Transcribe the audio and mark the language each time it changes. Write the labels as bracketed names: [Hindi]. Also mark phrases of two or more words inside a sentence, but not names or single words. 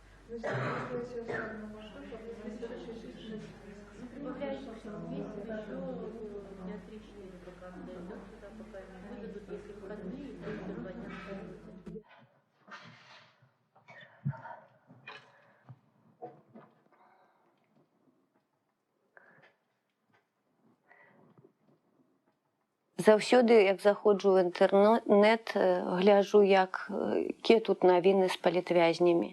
[Russian] Прибавляется все вместе, еще дня 3-4 пока она дойдет сюда, пока не выведут, если выходные, то еще 2 дня находится. [Belarusian] Заўсёды, як заходжу в інтэрнэт, гляджу, якія тут навіны з палітвязнямі.